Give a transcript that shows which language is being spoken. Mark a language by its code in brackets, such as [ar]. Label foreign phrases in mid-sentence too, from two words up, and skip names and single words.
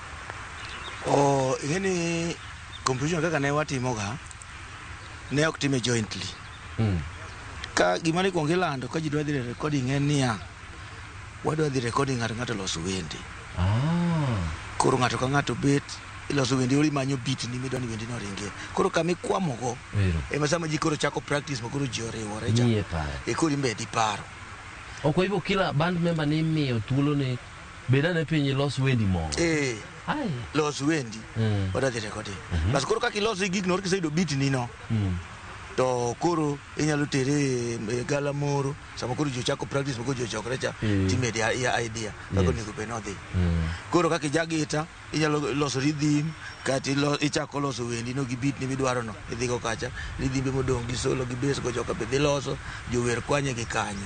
[luo] Ngeni composition kaka ne watimo ga ne ok time jointly ka gima ne kuongo ilando ka ji dwa dhi recording en niya wadwa dhi recording ng'ato loso wende koro ng'ato ka ng'ato bet iloso wende ori manyo beat ni midwani wende no ringe koro kami kwamogo ema sama ji koro chako practice makoro ji oriwore cha koro imbe di paro [sw] kwa hivyo kila [en] band member [luo] ni miyo thuolo ni beda ne piny los wendi mo los wendi wadwa dhi recording bas koro kaka iloso gig no kiseyudo beat ni no to koro inyalo tere gala moro sama koro jo chako practice moko jo chokre cha time dia idea kako nego be no dhi koro kaka jagita inyalo loso rhythm kati ichako loso wendi no gi beat ni midwaro no idhi go kacha rhythm be modong gi solo gi bass go joka be dhi loso jo wer kwanye gi kanyo